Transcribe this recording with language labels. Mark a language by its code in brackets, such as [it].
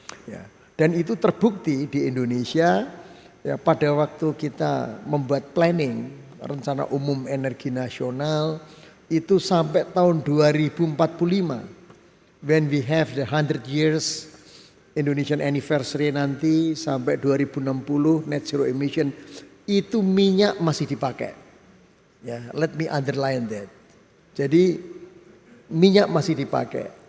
[id] Ya. Dan itu terbukti di Indonesia ya, pada waktu kita membuat planning rencana umum energi nasional itu sampai tahun 2045, [en] when we have the 100 years Indonesian anniversary [id] nanti sampai 2060 net zero emission. Itu minyak masih dipakai. [en] Ya, let me underline that. [id] Jadi minyak masih dipakai.